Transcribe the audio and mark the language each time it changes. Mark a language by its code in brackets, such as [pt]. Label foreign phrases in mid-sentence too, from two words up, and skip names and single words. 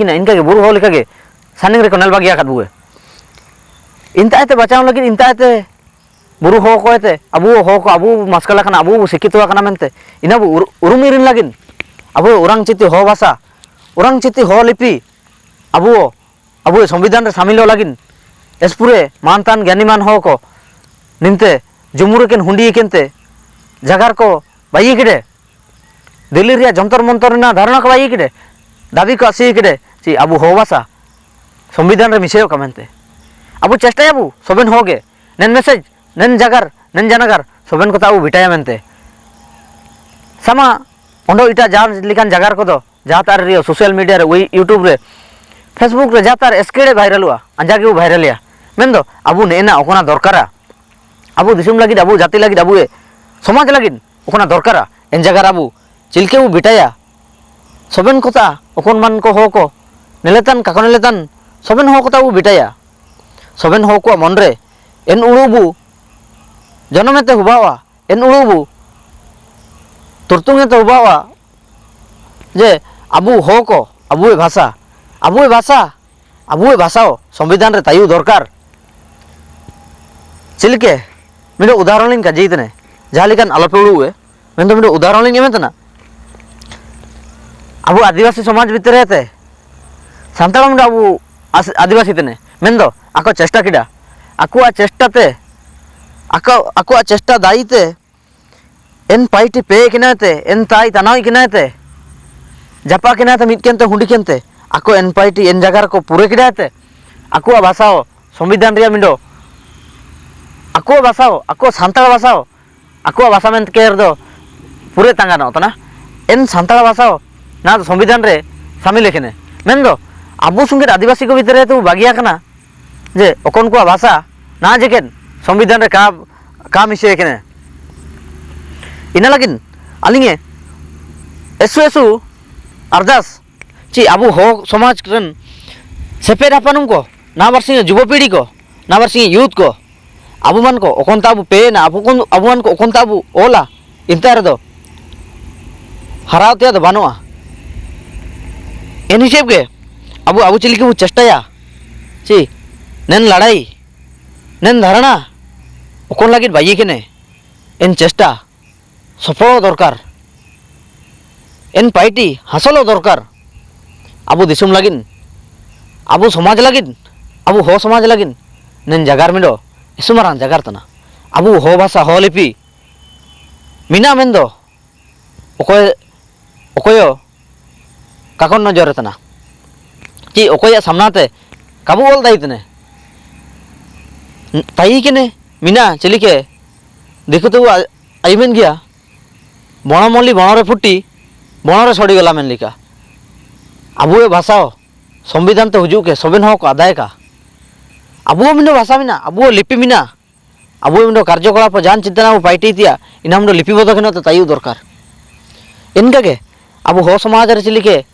[hoc] किना इनका के बुरु हो लेका के सानिंग रे कोनल बागिया काट बुए इंताते बचाव लगिन इंताते बुरु हो कोते अबू मस्कला काना अबू शिक्षितवा काना मेनते इना उरुमिरिन लगिन अबू उरांग चिति हो भाषा उरांग चिति हो लिपि अबू संविधान रे शामिल लगिन एसपुरे मानतान ज्ञानीमान हो को निमते जुमुरे केन हुंडी केनते जगार को बाई किडे दिल्ली रिया जंतर मंतर ना धारणा को बाई किडे दाबी को आसी किडे ची अबू हो भाषा संविधान रे मिसेयो कमेंते अबू चेष्टा अबू सबेन होगे नेन मेसेज नेन जगार नेन जनागार सबेन को ताऊ बिटाया मेनते सामा ओंडो इटा जार लिकान जगार को दो जातार रियो [en] social media [hoc] रे वही यूट्यूब रे फेसबुक रे जातार एसकेडे वायरल हुआ अंजागे वो वायरल या मेन्दो अबू नेना ओकोना दरकारा अबू दिसुम लगिन अबू जाति लगिन अबू समाज लगिन ओकोना दरकारा एन जगार अबू चिलके वो बिटाया सबेन कोता ओकोन मान को हो को नेलेतान काको नेलेतान सबेन हो कोता वो बिटाया सबेन हो को मन रे एन उड़ूबू जनमेते हुबावा एन उड़ूबू तुरतुंगेते हुबावा जे अबू हो को अबू भाषा संविधान रे तायु दरकार चिलके मिडो उदाहरण लिन का जीतने जहाँ लिकान आलोपे उड़ुए मेन मिडो उदाहरण लिन एमेतना अबू आदिवासी समाज भीतर रहते सान्ताल मिडो अबू आदिवासी तने मेन दो आको चेष्टा किडा आकुआ चेष्टा दाईते एन पाइटी पे किनाते एन ताई तनाई किनाते जापा किनाते मिटकेनते हुंडी केनते आको एन पाइटी एन जगार को पूरे किडाते आकुआ भाषाओ संविधान रिया मिडो आको भाषाओ आको सान्ताल भाषाओ आको भाषा मेन केर दो पूरे तांगानो तना एन सान्ताल भाषाओ ना तो संविधान रे शामिल लेखने मेन दो अबू संगे आदिवासी को भीतर तो बागिया कना जे ओकोन को भाषा ना जेकेन संविधान रे का मिसे केने इना लगिन अलिंगे एसु अरदास ची अबू हो समाज रन सेपेर आपनुम को ना बरसिंग युवपीढ़ी को ना बरसिंग यूथ को अबू मन को ओकोन ताबू पे ना अबू मन को ओकोन ताबू ओला इंतार दो हरावतिया दो बानुआ इन हिसाब के अबू चिली के चेष्टाया ची नेन लड़ाई नेन धारणा ओकोन लगिन बाई केने इन चेष्टा सफल दरकार इन पाइटी हासलो दरकार अबू दिसुम लगिन अबू समाज लगिन अबू हो समाज लगिन नेन जगार मिडो इसुमारान जगार तना अबू हो भाषा हो लिपि मीना मेन दो अकोयो काकन नजर तना कि अकोया सामनाते काबू बोल दाई तने ताई के ने मीना चली के [hi] देखो तो [hoc] आईमेन गया बनमल्ली बनरे फुटी बनरे सड़ी गला मेन लिका आबुए भाषा संविधान ते हुजू के सबेन हक आदाय का आबुओ मिनो भाषा मिना आबुओ लिपि मिना आबुओ मिनो कार्यकलाप जान चिंतना पाइटी तिया इना मिनो लिपिबद्ध के तो तायु दरकार इनका के आबु हो समाज रे चिली के